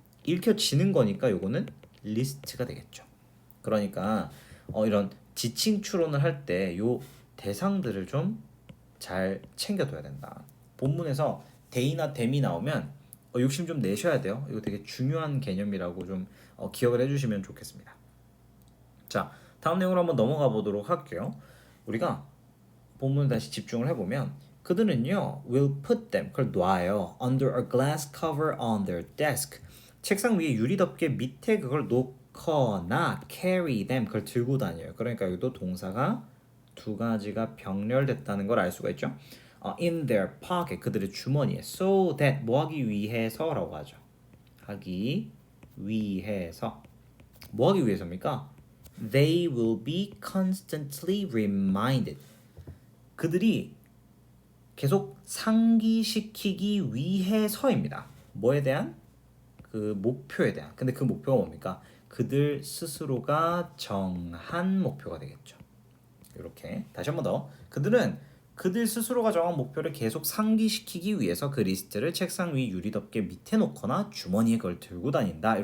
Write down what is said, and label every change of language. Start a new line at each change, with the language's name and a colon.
Korean: 읽혀지는 거니까 요거는 리스트가 되겠죠. 그러니까 이런 지칭 추론을 할 때 요 대상들을 좀 잘 챙겨둬야 된다. 본문에서 they나 them이 나오면 욕심 좀 내셔야 돼요. 이거 되게 중요한 개념이라고 좀 기억을 해주시면 좋겠습니다. 자, 다음 내용으로 한번 넘어가 보도록 할게요. 우리가 본문을 다시 집중을 해보면 그들은요
English: will put them,
Korean: 그걸 놔요,
English: under a glass cover on their desk.
Korean: 책상 위에 유리 덮개 밑에 그걸 놓거나
English: carry them,
Korean: 그걸 들고 다녀요. 그러니까 여기도 동사가 두 가지가 병렬됐다는 걸 알 수가 있죠.
English: in their pocket,
Korean: 그들의 주머니에,
English: so that
Korean: 뭐 하기 위해서라고 하죠. 하기 위해서. 뭐 하기 위해서입니까?
English: They will be constantly reminded.
Korean: 그들이 계속 상기시키기 위해서입니다. 뭐에 대한? 그 목표에 대한. 근데 그 목표가 뭡니까? 그들 스스로가 정한 목표가 되겠죠. 이렇게 다시 한 번 더. 그들은 그들 스스로가 정한 목표를 계속 상기시키기 위해서 그 리스트를 책상 위 유리 덮개 밑에 놓거나 주머니에 그걸 들고 다닌다.